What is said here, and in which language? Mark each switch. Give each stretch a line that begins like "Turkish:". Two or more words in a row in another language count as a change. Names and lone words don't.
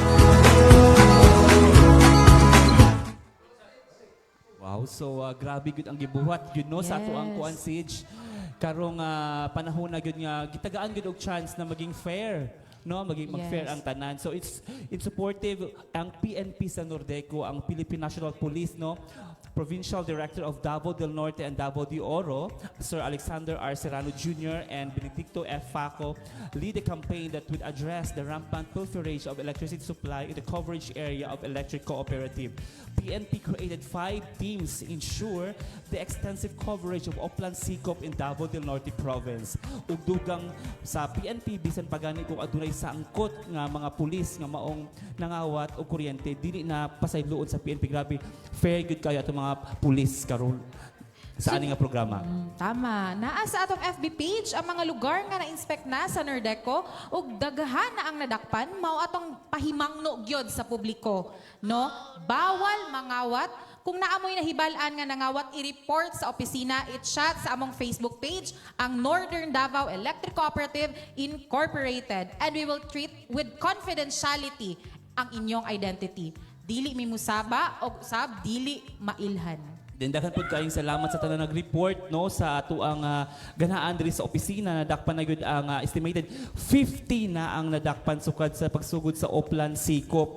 Cebuano: Wow, so grabe gud ang gibuhat yun no sa ato ang
English: Yes.
Cebuano: kuan siege. Karong panahon na gyud nga gitagaan gyud og chance na maging fair, no? Maging mag-fair
English: Yes.
Cebuano: ang tanan.
English: So it's supportive
Cebuano: ang PNP sa Nordeco, ang Philippine National Police, no?
English: Provincial Director of Davao del Norte and Davao de Oro, Sir Alexander R. Serrano Jr. and Benedicto F. Faco lead a campaign that would address the rampant pilferage of electricity supply in the coverage area of Electric Cooperative. PNP created 5 teams to ensure the extensive coverage of Oplan Sikop in Davao del Norte Province.
Cebuano: Ug dugang sa PNP bisan pagani kung adunay saangkot nga mga pulis nga maong nangawat og kuryente dili na pasayloon sa PNP. Grabe, fair good kayo atong mga pulis karon sa ani nga programa. Tama. Naa sa atong FB page ang mga lugar nga na-inspect na sa Nordeco ug daghan na ang nadakpan mao atong pahimangno gyud sa publiko, no? Bawal mangawat. Kung naamoy nahibal-an nga nangawat, i-report sa opisina, i-chat sa among Facebook page ang Northern Davao Electric Cooperative Incorporated,
English: and we will treat with confidentiality
Cebuano: ang inyong identity. Dili mi musaba o sab dili mailhan. Then daghan pud kaayong salamat sa tanan nag-report no sa ato ang ganahan diri sa opisina. Nadakpan na gyud ang estimated 50 na ang nadakpan sukad sa pagsugod sa Oplan Sikop.